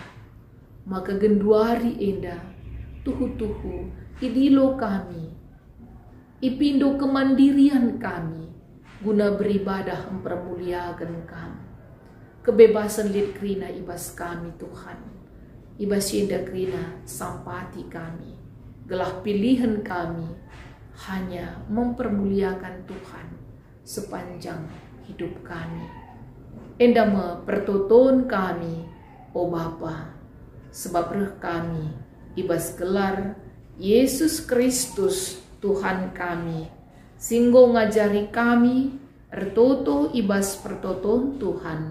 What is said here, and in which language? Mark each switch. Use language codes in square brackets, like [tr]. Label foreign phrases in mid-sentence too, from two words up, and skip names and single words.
[btx] Maka genduari enda tuhu-tuhu idilo kami. Ipindo kemandirian kami guna beribadah mempermuliakan kami. Kebebasan lid krina ibas kami Tuhan. Ibas enda krina sampati kami. [id] Gelah pilihan kami hanya mempermuliakan Tuhan sepanjang hidup kami. [btx] Enda me pertoton kami, o Bapa, sebab reh kami ibas gelar Yesus Kristus Tuhan kami, singgo ngajari kami ertoto ibas pertoton Tuhan.